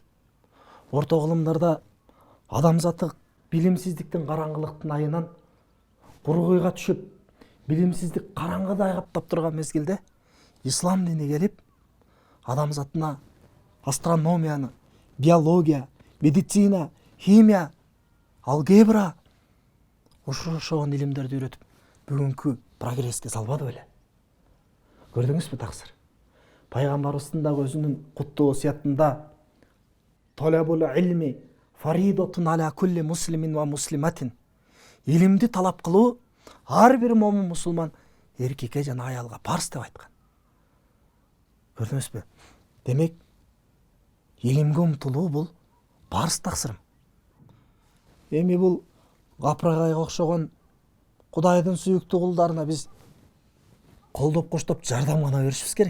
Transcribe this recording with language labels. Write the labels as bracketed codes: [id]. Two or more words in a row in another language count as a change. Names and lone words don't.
[ky] Орто кылымдарда адамзаты билимсиздиктин караңгылыктын айынан кургуйга түшүп, билимсиздик караңгыда каптап турган мезгилде ислам дини келип, адамзатына астрономияны, биология, медицина, химия, алгебра ошогон илимдерди үйрөтүп, бүгүнкү прогресске салбады беле? Көрдүңүзбү, таксыр? Пайгамбарыбыздын дагы өзүнүн куттуу осуятында [ar] "طلب العلم فريضة على كل مسلم ومسلمة." [ky] Илимди талап кылуу ар бир момун мусулман эркекке жана аялга парз деп айткан. Көрдүңүзбү? Демек, илимге умтулуу бул парз, таксырым. Эми бул капырагайга окшогон Кудайдын сүйүктүү кулдарына биз колдоп коштоп жардам гана беришибиз керек.